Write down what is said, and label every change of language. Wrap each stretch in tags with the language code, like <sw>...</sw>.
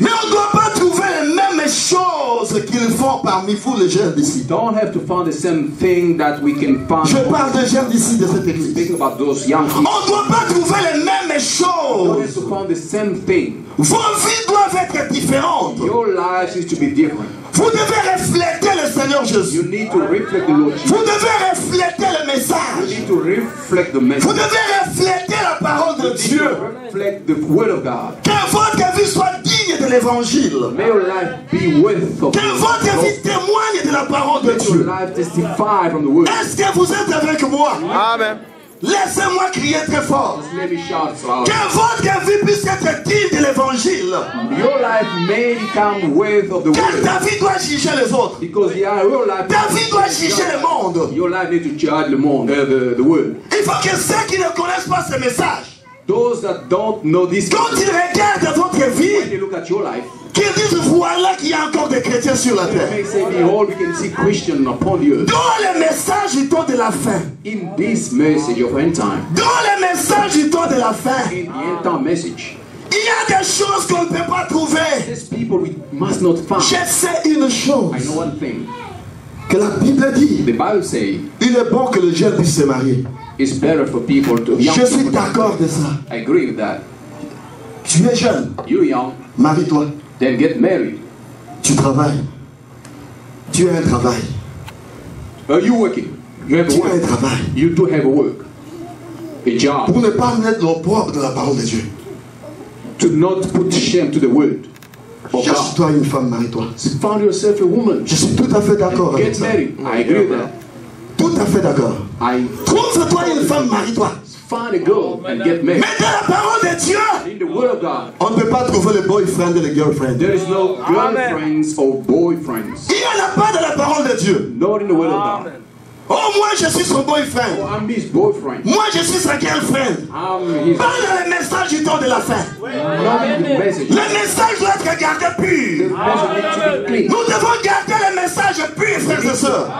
<fr>Mais on ne doit pas trouver les mêmes choses qu'ils font parmi vous, les jeunes d'ici.</fr> <en>don't have to find the same thing that we can find.</en> <fr>Je parle des jeunes d'ici, de cette église.</fr> <en>Speaking about those young people,</en> <fr>On ne doit pas trouver les mêmes</fr> <en>don't</en> <fr>choses.</fr> <en>have to find the same thing.</en> <fr>Vos vies doivent être différentes.</fr> <en>Your life needs to be different.</en> <fr>Vous devez refléter le Seigneur Jésus.</fr> <en>You need to reflect the Lord Jesus.</en> <fr>Vous devez refléter le</fr> <en>You</en> <fr>message.</fr> <en>need to reflect the</en> <fr>Vous</fr> <en>message.</en> <fr>devez refléter la parole de</fr> <en>You need</en> <fr>Dieu.</fr> <en>to reflect the word of God.</en> <fr>Que votre vie soit digne de l'évangile.</fr> <en>May your life be worth of</en> <fr>Que votre vie témoigne de la parole de</fr> <en>Let your</en> <fr>Dieu.</fr> <en>life testify from the word.</en> <fr>Est-ce que vous êtes avec moi?</fr> <en>Amen.</en> <fr>Laissez-moi crier très fort.</fr> <en>Let me shout so loud.</en> <fr>Que votre vie puisse être digne de l'évangile.</fr> <en>Your life may become worth of the</en> <fr>Car</fr> <en>word.</en> <fr>ta vie doit juger les autres.</fr> <en>Because your life,</en> <fr>Ta vie doit juger le monde.</fr> <en>your life needs to judge the monde, the word.</en> <fr>Il faut que ceux qui ne connaissent pas ce message,</fr> <en>Those that don't know this,</en> <fr>quand ils regardent votre</fr> <en>when</en> <fr>vie,</fr> <en>they look at your life,</en> <fr>qu'ils disent voilà qu'il y a encore des chrétiens sur la</fr> <en>they</en> <fr>terre.</fr> <en>may say, behold, we can see Christian upon the earth.</en> <fr>Dans le message du temps de la fin,</fr> <en>In this message of end time,</en> <fr>dans le message du temps de la fin,</fr> <en>in the end time message,</en> <fr>il y a des choses qu'on ne peut pas trouver.</fr> <en>these people we must not find.</en> <fr>Je sais une</fr> <en>I</en> <fr>chose</fr> <en>know one thing.</en> <fr>que la Bible dit.</fr> <en>The Bible says</en> <fr>Il est bon que le jeune puisse se marier.</fr> <en>it's better for people to young</en> <fr>Je suis</fr> <en>people.</en> <fr>d'accord de ça.</fr> <en>I agree with that.</en> <fr>Tu es jeune,</fr> <en>You young,</en> <fr>marie-toi.</fr> <en>then get married.</en> <fr>Tu travailles. Tu as un travail.</fr> <en>You working? You have a</en> <fr>Tu as un</fr> <en>work.</en> <fr>travail.</fr> <en>You do have a work, a job.</en> <fr>Pour ne pas mettre l'opprobre de la parole de Dieu.</fr> <en>To not put shame to the word of God.</en> <fr>Cherche-toi une femme, marie-toi.</fr> <en>Found yourself a woman.</en> <fr>Je suis tout à fait d'accord avec</fr> <en>Get</en> <fr>ça.</fr> <en>married. I agree with that.</en> <fr>Tout à fait d'accord.</fr> <en>I</en> <fr>Trouve-toi une femme, marie-toi.</fr> <en>find a girl and get married.</en> <fr>Mais dans la parole de Dieu,</fr> <en>In the word of God,</en> <fr>on ne peut pas trouver le boyfriend et le girlfriend.</fr> <en>there is no girlfriends or boyfriends.</en> <fr>Il n'y en a pas dans la parole de Dieu.</fr> <en>Not in the word of God.</en> <fr>Oh, moi je suis son boyfriend.</fr> <en>Oh, I'm his boyfriend.</en> <fr>Moi je suis sa girlfriend.</fr> <en>I'm his.</en> <fr>Pas dans le message du temps de la fin.</fr> <en>Not in the message.</en> <fr>Le message doit être gardé</fr> <en>The</en> <fr>pur.</fr> <en>message needs to be clean.</en> <fr>Nous devons garder le message pur, frères et sœurs.</fr>